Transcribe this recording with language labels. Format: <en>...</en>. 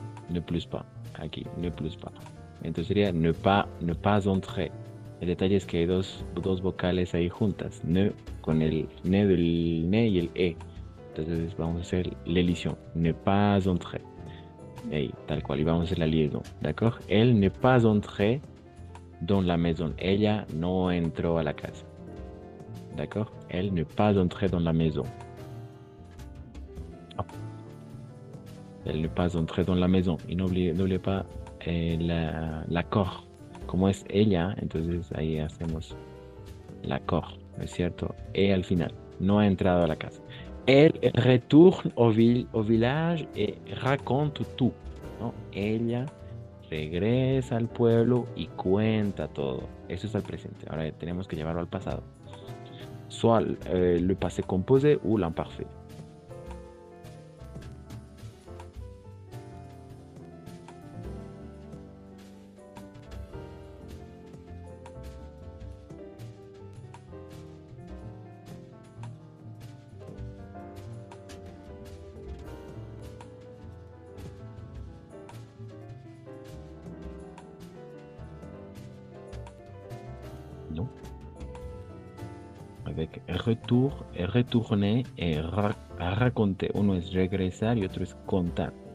<fr>Ne plus pas.</fr> <es>Aquí,</es> <fr>ne plus pas.</fr> <es>Entonces sería</es> <fr>ne pas entrer.</fr> <es>El detalle es que hay dos vocales ahí juntas. Ne con el ne del ne y el e. Entonces vamos a hacer l'elision.</es> <fr>Ne pas entrer.</fr> <es>Ahí, tal cual. Y vamos a hacer la liaison. ¿De acuerdo?</es> <fr>Elle n'est pas entrée dans la maison.</fr> <es>Ella no entró a la casa. ¿De acuerdo?</es> <fr>Elle n'est pas entrée dans la maison. Elle n'est pas entrée dans la maison.</fr> <es>Y no olvide pas l'accord. Como es ella, entonces ahí hacemos l'accord, ¿no es cierto? Et al final, no ha entrado a la casa.</es> <fr>Elle retourne au village et raconte tout, ¿no?</fr> <es>Ella regresa al pueblo y cuenta todo. Eso es al presente. Ahora tenemos que llevarlo al pasado.</es> <fr>Soit le passé composé ou l'imparfait. Non. Avec retour, retourner et raconter.</fr> <es>Uno es regresar y otro es contar.</es>